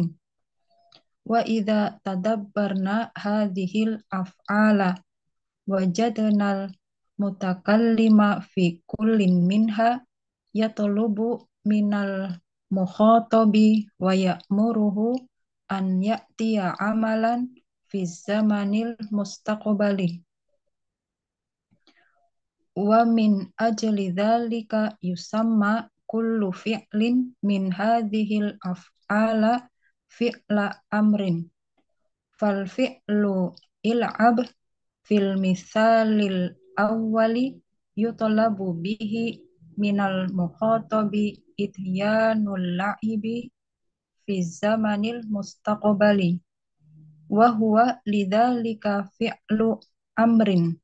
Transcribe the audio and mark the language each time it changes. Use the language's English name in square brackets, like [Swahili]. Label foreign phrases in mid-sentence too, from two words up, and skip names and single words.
[Arabic] وإذا تدبرنا هذه الأفعال وجدنا المتكلم في كل منها يطلب من المخاطب ويأمره أن يأتي عملا في زمن المستقبل. ومن أجل ذلك يسمى كل فعل من هذه الأفعال فعل أمر. فالفعل العب في المثال الأول يطلب به من المخاطب إتيان اللعب في زمن المستقبل وهو لذلك فعل أمر